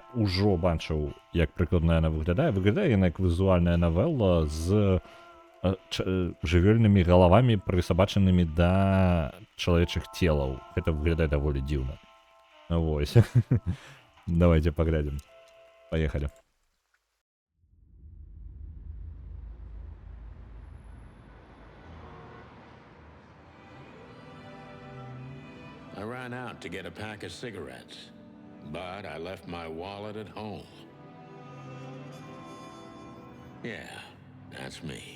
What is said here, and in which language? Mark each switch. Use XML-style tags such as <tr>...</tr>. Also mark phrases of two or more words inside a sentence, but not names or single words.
<be>Ужо бачыў, як прыкладна яна выглядае. Выглядае яна як візуальная навелла з жывёльнымі галавамі, прысабачанымі да чалавечых целаў. Гэта выглядае даволі дзіўна. Вось. Давайте паглядзім. Паехалі.</be> <en>I ran out to get a pack of cigarettes, but I left my wallet at home. Yeah, that's me.</en>